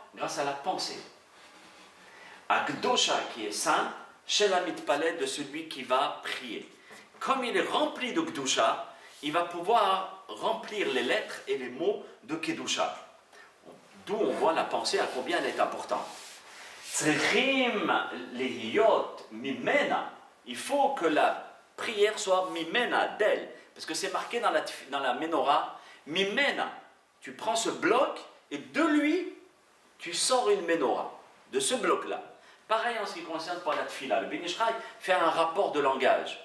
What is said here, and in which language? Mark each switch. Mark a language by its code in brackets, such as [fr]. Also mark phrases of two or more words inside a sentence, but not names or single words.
[fr] Grâce à la pensée. Akdosha qui est saint, [he] של המתפלל [fr] de celui qui va prier. Comme il est rempli de Kedusha, il va pouvoir remplir les lettres et les mots de Kedusha. D'où on voit la pensée à combien elle est importante. [he] צריכים להיות ממנה. [fr] Il faut que la prière soit mimena, d'elle. Parce que c'est marqué dans la menorah, mimena. Tu prends ce bloc et de lui, tu sors une menorah. De ce bloc-là. Pareil en ce qui concerne pour la tfila. Le Ben Ish Chai fait un rapport de langage.